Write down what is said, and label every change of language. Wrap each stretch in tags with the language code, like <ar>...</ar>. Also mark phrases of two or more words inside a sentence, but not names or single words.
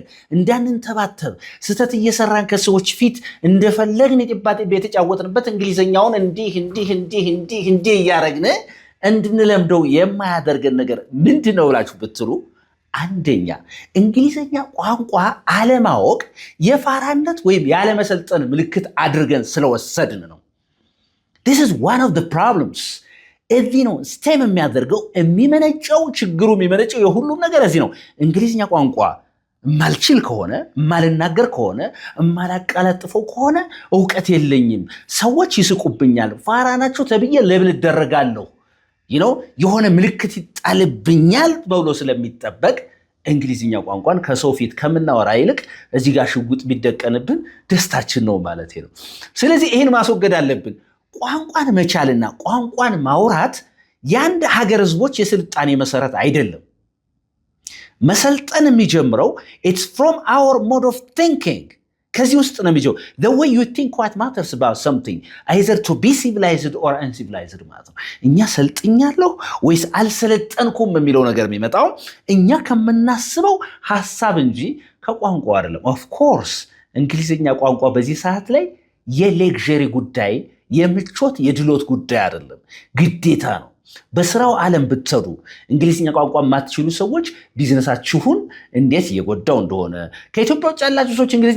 <am>እንዳንንተባተብ ስተት እየሰራን ከሰዎች ፊት እንደፈለግን ጢባ ጢቤ የተጫወትንበት እንግሊዝኛውን እንዲህ እያደረግን እንድንለምደው የማያደርገን ነገር ምንድን ነው ብላችሁ ብትሉ፣ አንደኛ እንግሊዝኛ ቋንቋ አለማወቅ የፋራነት ወይም ያለመሰልጠን ምልክት አድርገን ስለወሰድን ነው።</am> <en>This is one of the problems።</en> <am>እዚህ ነው ስቴም የሚያደርገው የሚመነጨው፣ ችግሩ የሚመነጨው የሁሉም ነገር እዚህ ነው። እንግሊዝኛ ቋንቋ ማልችል ከሆነ ማልናገር ከሆነ ማላቀላጥፈው ከሆነ እውቀት የለኝም፣ ሰዎች ይስቁብኛል፣ ፋራ ናቸው ተብዬ ለብል እደረጋለሁ፣ የሆነ ምልክት ይጣልብኛል ተብሎ ስለሚጠበቅ እንግሊዝኛ ቋንቋን ከሰው ፊት ከምናወራ ይልቅ እዚህ ጋር ሽጉጥ ቢደቀንብን ደስታችን ነው ማለት ነው። ስለዚህ ይህን ማስወገድ አለብን። ቋንቋን መቻልና ቋንቋን ማውራት የአንድ ሀገር ህዝቦች የስልጣኔ መሰረት አይደለም። መሰልጠን የሚጀምረው</am> <en>it's from our mode of thinking።</en> <am>ከዚህ ውስጥ ነው የሚጀምረው።</am> <en>the way you think what matters about something either to be civilized or uncivilized</en> <am>ማለት ነው። እኛ ሰልጥኛለሁ ወይስ አልሰለጠንኩም የሚለው ነገር የሚመጣው እኛ ከምናስበው ሀሳብ እንጂ ከቋንቋ አይደለም።</am> <en>of course</en> <am>እንግሊዝኛ ቋንቋ በዚህ ሰዓት ላይ የሌክዠሪ ጉዳይ፣ የምቾት የድሎት ጉዳይ አይደለም፣ ግዴታ ነው። በስራው ዓለም ብትሰሩ እንግሊዝኛ ቋንቋ የማትችሉ ሰዎች ቢዝነሳችሁን እንዴት እየጎዳው እንደሆነ፣ ከኢትዮጵያ ውጭ ያላችሁ ሰዎች እንግሊዝኛ</am>